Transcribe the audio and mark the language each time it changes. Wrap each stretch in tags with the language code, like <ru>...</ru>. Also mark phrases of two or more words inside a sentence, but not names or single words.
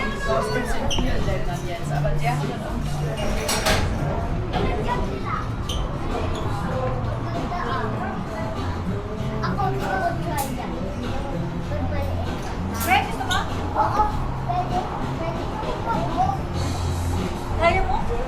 <de>kostet sind viele Länder jetzt, aber der hat dann auch.</de> <tl>Ako gusto ko try yan. Greg, gusto mo? Oo, pwede. Pwede. Oo. Kaya mo?</tl>